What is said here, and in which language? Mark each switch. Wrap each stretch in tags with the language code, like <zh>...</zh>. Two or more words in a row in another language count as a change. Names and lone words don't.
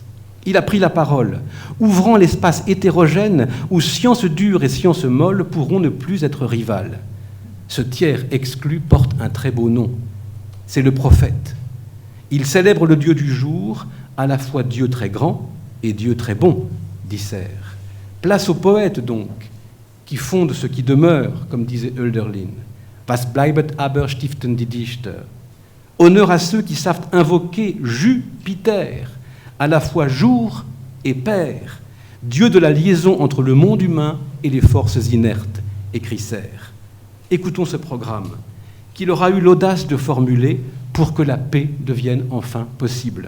<fr>Il a pris la parole, ouvrant l'espace hétérogène où science dure et science molle pourront ne plus être rivales. Ce tiers exclu porte un très beau nom. C'est le prophète. Il célèbre le Dieu du jour, à la fois Dieu très grand et Dieu très bon, dit Serres. Place aux poètes donc, qui fondent ce qui demeure, comme disait Hölderlin.</fr> <de>Was bleibet aber stiften die Dichter.</de> <fr>Honneur à ceux qui savent invoquer Jupiter, à la fois jour et père, Dieu de la liaison entre le monde humain et les forces inertes, écrit Serre. Écoutons ce programme qu'il aura eu l'audace de formuler pour que la paix devienne enfin possible.</fr>